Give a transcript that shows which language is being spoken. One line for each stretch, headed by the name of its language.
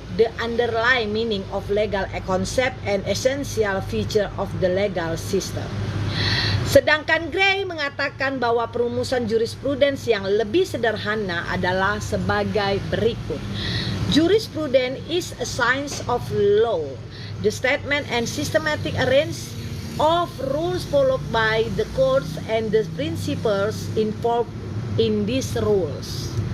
English: The underlying meaning of legal concept and essential feature of the legal system.
Indonesian: Sedangkan Gray mengatakan bahwa perumusan jurisprudens yang lebih sederhana adalah sebagai berikut.
English: Jurisprudence is a science of law, the statement and systematic arrangement of rules followed by the courts and the principles involved in these rules.